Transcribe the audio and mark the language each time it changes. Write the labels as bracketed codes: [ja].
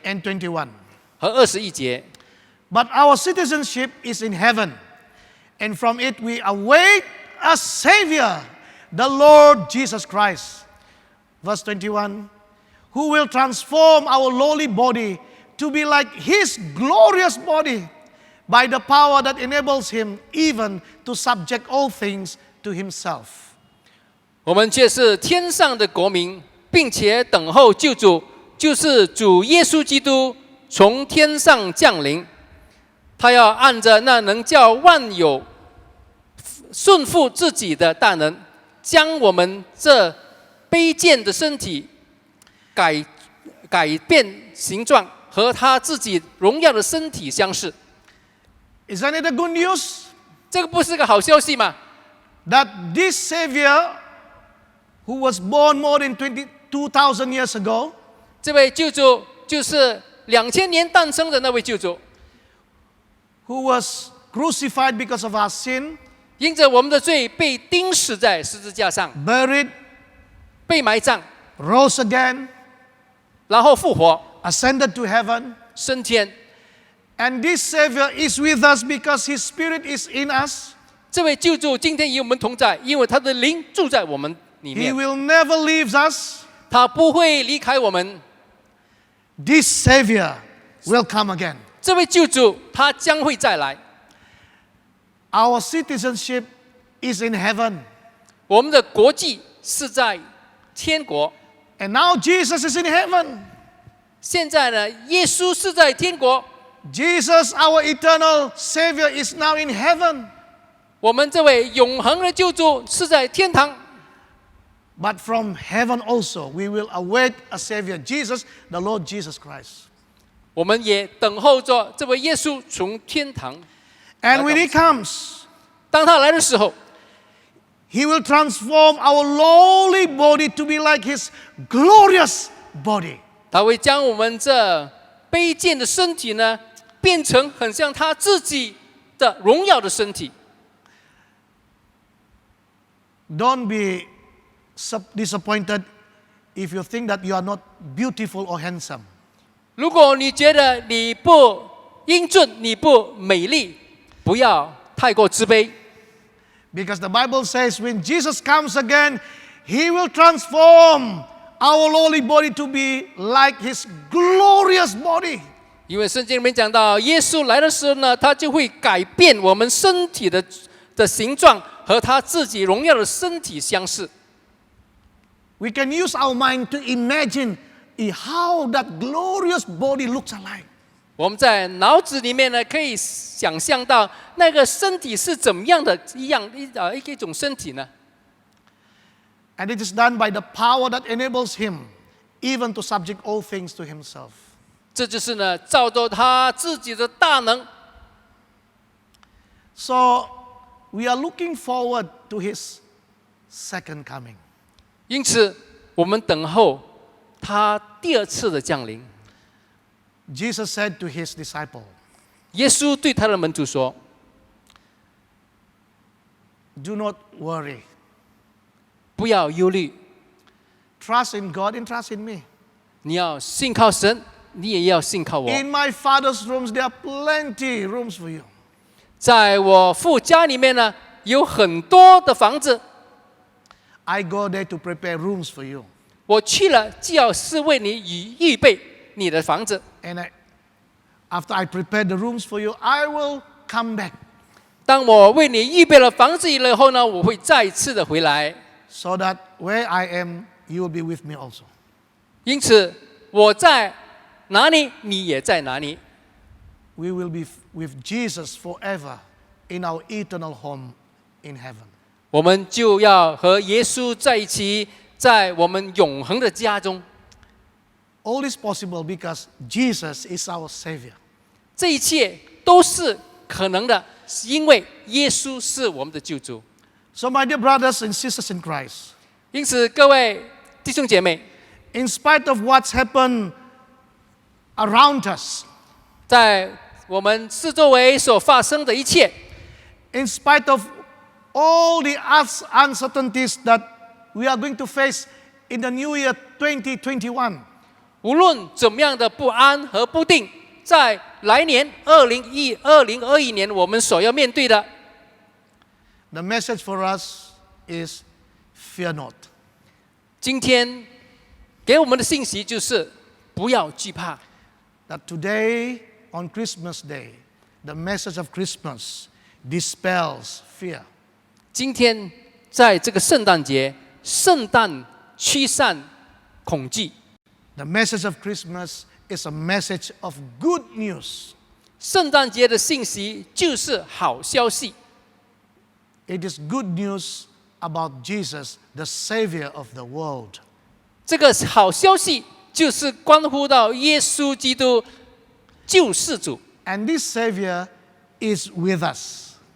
[en] and 21. [zh] 和21节。 [en] But our citizenship is in heaven, and from it we await a Savior, the Lord Jesus Christ. Verse 21, who will transform our lowly body to be like His glorious body by the power that enables Him even to subject all things to Himself. [zh] 我们却是天上的国民，并且等候救主，就是主耶稣基督从天上降临。他要按着那能叫万有顺服自己的大能，将我们这卑贱的身体改变形状，和他自己荣耀的身体相似。 [en] Isn't it a good news? [zh] 这个不是个好消息吗？ [en] That this Savior, who was born more than 2,000 years ago, [zh] 这位救主就是2000年诞生的那位救主， [en] who was crucified because of our sin, [zh] 因着我们的罪被钉死在十字架上， [en] buried, [zh] 被埋葬， [en] rose again, [zh] 然后复活， [en] ascended to heaven. [zh] 升天。 [en] And this Savior is with us because His Spirit is in us. [zh] 这位救主今天与我们同在，因为他的灵住在我们里 [en] He [zh] 面， [en] will never leave us. [zh] 他不会离开我们。 [en] This Savior will come again. [zh] 这位救主他将会再来。 [en] Our citizenship is in heaven. [zh] 我们的国际是在天国。 [en] And now Jesus is in heaven. [zh] 现在呢，耶稣是在天国， [en] Jesus, our eternal Savior, is now in heaven. [zh] 我们这位永恒的救主是在天堂。 [en] But from heaven also, we will await a Savior, Jesus, the Lord Jesus Christ. [zh] 我们也等候着这位耶稣从天堂。 [en] And when He comes, [zh] 当他来的时候， [en] He will transform our lowly body to be like His glorious body. [zh] 他会将我们这卑贱的身体呢，变成很像他自己的荣耀的身体。 [en] Don't be disappointed if you think that you are not beautiful or handsome. [zh] 如果你觉得你不英俊，你不美丽，不要太过自卑。 [en] Because the Bible says when Jesus comes again, He will transform our lowly body to be like His glorious body. [zh] 因为圣经里面讲到，耶稣来的时候呢，他就会改变我们身体的形状，和他自己荣耀的身体相似。 [en] We can use our mind to imagine how that glorious body looks like. [zh] 我们在脑子里面呢，可以想象到那个身体是怎么样的一种身体呢？ [en] And it is done by the power that enables Him even to subject all things to Himself. [zh] 这就是呢，照着他自己的大能。 [en] So we are looking forward to His second coming. [zh] 因此，我们等候他第二次的降临。 [en] Jesus said to His disciple, [zh] 耶稣对他的门徒说 [en] do not worry. [zh] 不要忧虑， [en] Trust in God and trust in me. [zh] 你要信靠神，你也要信靠我。 [en] In my Father's rooms, there are plenty rooms for you. [zh] 在我父家里面呢，有很多的房子， [en] I go there to prepare rooms for you. [zh] 我去了就要是为你预备你的房子。 [en] And after I prepare the rooms for you, I will come back [zh] 当我为你预备了房子以后呢，我会再一次的回来。 [en] so that where I am, you will be with me also. [zh] 因此，我在哪里，你也在哪里。 [en] We will be with Jesus forever in our eternal home in heaven. [zh] 我们就要和耶稣在一起，在我们永恒的家中。 [en] All is possible because Jesus is our Savior. [zh] 这一切都是可能的，因为耶稣是我们的救主。 [en] So, my dear brothers and sisters in Christ, [zh] 因此，各位弟兄姐妹， [en] in spite of what's happened around us, [zh] 在我们四周围所发生的一切， [en] in spite of all the uncertainties that we are going to face in the new year 2021, [zh] 无论怎么样的不安和不定，在来年2021年，我们所要面对的， [en] the message for us is fear not. [zh] 今天给我们的信息就是不要惧怕。 [en] That today, on Christmas Day, the message of Christmas dispels fear. [zh] 今天在这个圣诞节，圣诞驱散恐惧。 [en] The message of Christmas is a message of good news. [zh] 圣诞节的信息就是好消息， [en] It is good news about Jesus, the Savior of the world. [zh] 这个好消息就是关乎到耶稣基督救世主。 [en] And this Savior is with us.